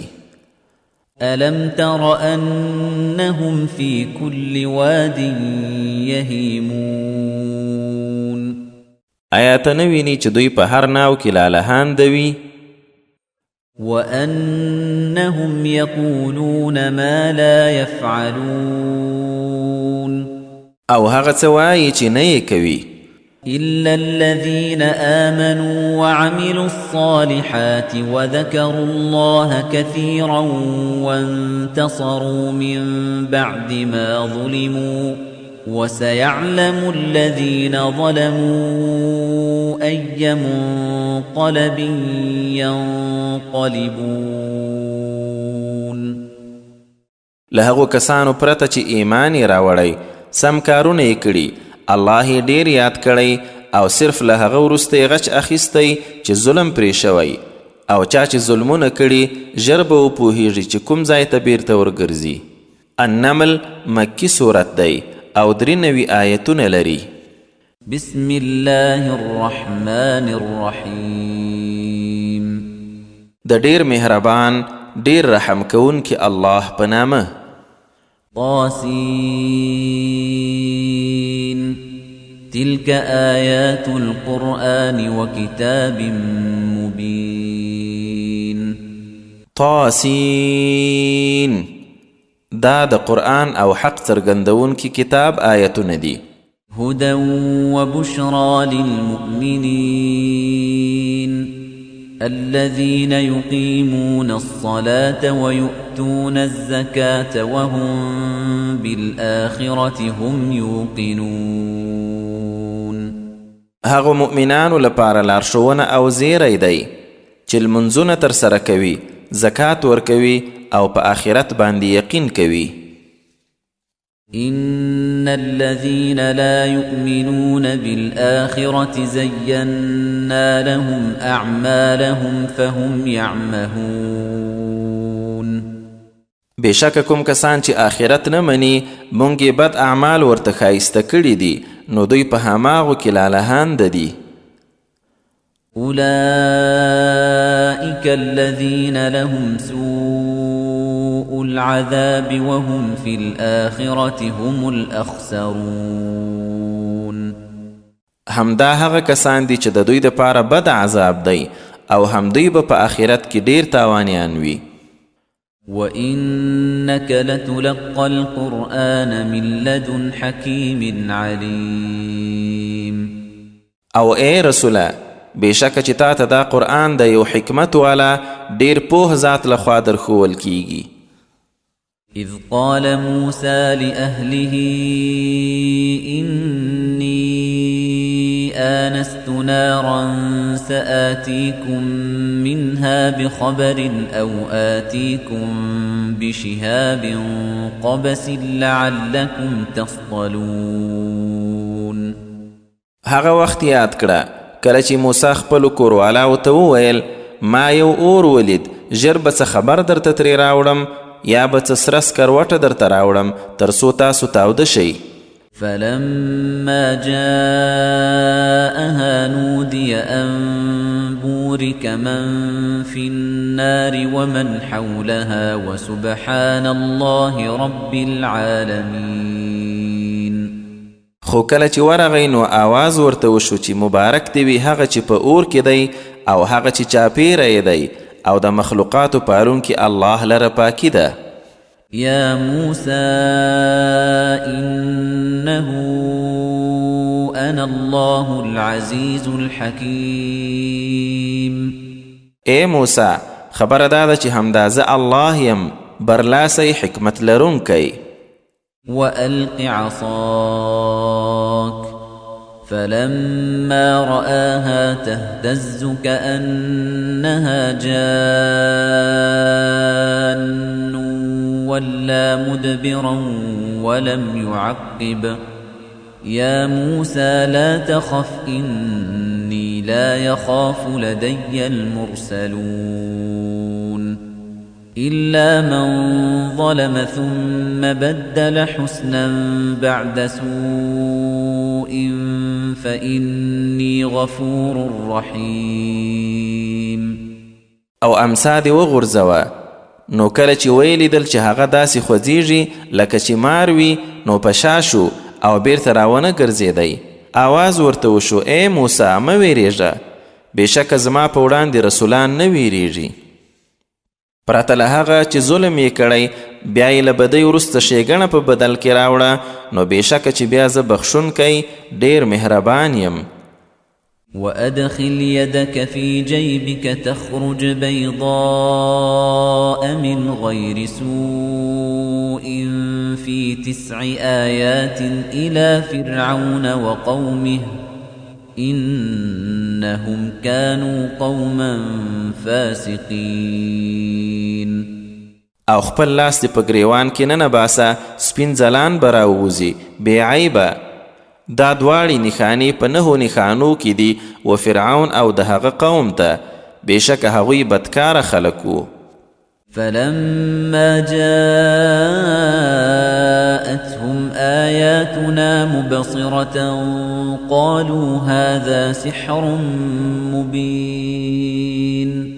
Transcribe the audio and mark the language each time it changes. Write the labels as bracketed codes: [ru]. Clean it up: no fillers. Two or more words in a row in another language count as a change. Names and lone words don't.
[ar] ألم تر أنهم في كل واد يهيمون [ps] آیا ته نه ویني چې دوی په هر ناو کې لالهانده وي [ar] وأنهم يقولون ما لا يفعلون [ps] او هغه څه وایي چې نه یې کوي [ar] إلا الذين آمنوا وعملوا الصالحات وذكروا الله كثيرا وانتصروا من بعد ما ظلموا وسيعلم الذين ظلموا أي منقلب ينقلبون [ps] له هغو کسانو پرته چې ایمان یې راوړی سم کارونه یې کړي الله یې ډیر یاد کړی او صرف له هغه وروسته یې غچ اخیستی چې ظلم پرې شوی او چا چې ظلمونه کړي ژر به وپوهیږي چې کوم ځای ته بیرته ورګرځي النمل مکی صورت دی او 93 آیتونه لري [ar] بسم الله الرحمن الرحیم [ps] د ډیر مهربان ډیر رحم کوونکی الله په نامه [ar] طاسين تلك آيات القرآن وكتاب مبين [ps] طاسين دا د قرآن او حق څرګندون کی کتاب آیتونه دي [ar] هدى وبشرى للمؤمنين الذين يقيمون الصلاة ويؤتون الزكاة وهم بالآخرة هم يوقنون [ps] هغه مؤمنانو لپاره لارښوونه او زیری دی چې لمونځونه ترسره کوي زکات ورکوي او په آخرت باندې یقین کوي [ar] إن الذين لا يؤمنون بالآخرة زينا لهم أعمالهم فهم يعمهون [ps] بېشکه کوم کسان چې آخرت نه مني مونږ یې بد اعمال ورته ښایسته کړي دي نو دوی په هماغو کې لالهانده دي [ar] أولئك الذين لهم سوء العذاب وهم في الآخرة هم الأخسرون [ps] همدا هغه کسان دي چې د دوی دپاره بد عذاب دی او هم دوی به په آخرت کې ډیر تاوانیان وي [ar] وَإِنَّكَ لَتُلَقَّى الْقُرْآنَ مِنْ لَدُنْ حَكِيمٍ عَلِيمٍ [ps] او اے رسوله بېشکه چې تا ته دا قرآن د یو حکمت والا ډیر پوه ذات لخوا درښوول کیږي [ar] إذ قال موسى لأهله إني آنست نارا سآتيكم منها بخبر أو آتيكم بشهاب قبس لعلكم تصطلون [ps] هغه وخت یاد کړه کله چې موسی خپلو کوروالاو ته وویل ما یو اور ولید ژر به څه خبر درته ترې راوړم یا به څه سره سکروټه درته راوړم تر څو تاسو تاوده شئ. [ar] فلما جاءها نودي أن بورك من في النار ومن حولها وسبحان الله رب العالمين. [ps] خو کله چې ورغی نو آواز ورته وشو چې مبارک دی وي هغه چې په اور کې دی او هغه چې چاپیره یې دی او د مخلوقاتو پالونکي الله لره پاکي ده. [ar] يا موسى إنه أنا الله العزيز الحكيم. [ps] اے موسی خبر داده چې همدا زه الله یم برلاسی حکمت لرونکی. [ar] وألق عصاك فلما رآها تهتز كأنها جان ولا مدبرا ولم يعقب يا موسى لا تخف إني لا يخاف لدي المرسلون إلا من ظلم ثم بدل حسنا بعد سوء فإني غفور رحيم. [ps] او امسا دی وغورځوه نو کله چې ویلیدل چې هغه داسې خوځېږي لکه چې مار وي نو په شا شو او بیرته راونه ګرځېدی. آواز ورته وشو ای موسی مه ویرېږه بېشکه زما په وړاندې رسولان نه ویرېږي. پرته له هغه چې ظلم یې کړی بیا یې له بدۍ وروسته ښېګڼه په بدل کې راوړه نو بېشکه چې بیا زه بخښونکی ډېر مهربان یم. [ar] وأدخل يدك في جيبك تخرج بيضاء من غير سوء في 9 آيات إلى فرعون وقومه إنهم كانوا قوما فاسقين. [ps] او خپل لاس دې په ګریوان کې نه باسه سپین ځلان به راووځي بې عیبه. دا دواړې نښانې په 9 نښانو کې دي و فرعون او د هغه قوم ته بېشکه هغوی بدکاره خلک وو. [ar] فلما جاءتهم آياتنا مبصرة قالوا هذا سحر مبين.